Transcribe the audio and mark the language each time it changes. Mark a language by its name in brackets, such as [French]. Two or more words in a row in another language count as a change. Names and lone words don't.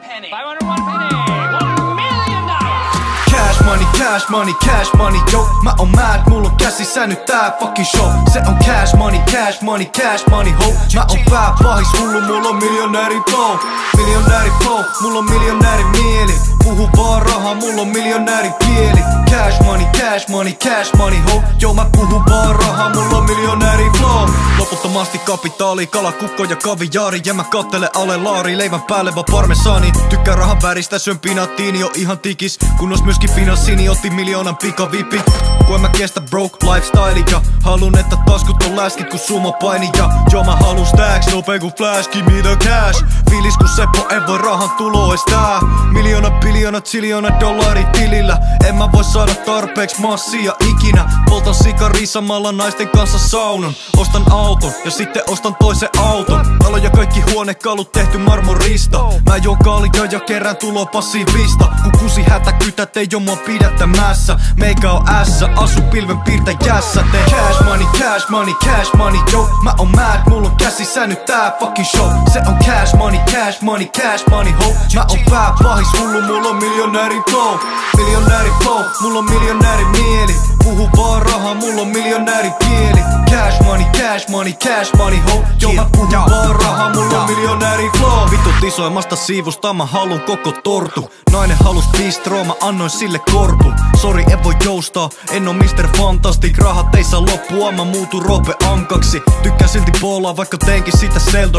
[English] Cash money, cash money, yo. [Finnish] Mä oon mad, mulla on käsissä nyt tää [English] fucking show. [Finnish] Se on [English] cash money, cash money, cash money, ho. [Finnish] Mä oon pää pahis hullu, mulla on miljonääri flow. Miljonääri flow, mulla on miljonääri mieli. Puhu vaan rahaa, mulla on miljonääri kieli. [English] Cash money, cash money, cash money, ho. [Finnish] Yo, mä puhun vaan rahaa, mulla on miljonääri flow. Loputtomasti kapitaali, kala, kukko ja kaviaari. Ja mä kattele ale laari, leivän päälle vaan parmesaani. Tykkää rahan väristä, syön pinattiini, on ihan tikis. Kunnos myöskin finanssini, otti miljoonan pikavipit. Kun en mä kestä [English] broke lifestyle [Finnish] ja halun, että taskut on läskit kun sumo paini. Ja joo mä halun stacks, nopea ku flash, [English] give me the cash. [Finnish] Fiilis kun Seppo, en voi rahan tulo estää. Miljoona, biljoona, ziljoona dollari tilillä. En mä voi saada tarpeeks massia ikinä. Poltan sikari samalla naisten kanssa saunan. Ostan auton ja sitten ostan toisen auton. Talo ja kaikki huonekalut tehty marmorista. Mä joon kaljaa ja kerään tulo passiivista. Kun kusi hätäkytät ei oo mua pidättämässä. Meikä on ässä, asu pilven piirtäjässä. [English] Tee cash money, cash money, cash money, yo. [Finnish] Mä oon mad, mulla on käsissä nyt tää [English] fucking show. [Finnish] Se on [English] cash money, cash money, cash money, ho. [Finnish] Mä oon pää pahis hullu, mulla on miljonääri flow. Miljonääri flow, mulla on miljonääri mieli. Puhu vaan rahaa, mulla on miljonääri kieli. [English] Cash money, cash money, cash money, ho. [Finnish] Yo, mä puhun vaan rahaa, mulla on miljonääri flow. Vitut isoimmasta siivusta mä halun koko tortu. Nainen halus bistro, mä annoin sille korpun. Sori, en voi joustaa, en oo Mr. Fantastic. Rahat ei saa loppua, mä muutun Roope Ankaksi. Tykkään silti boolaa, vaikka teinkin sitä seldom.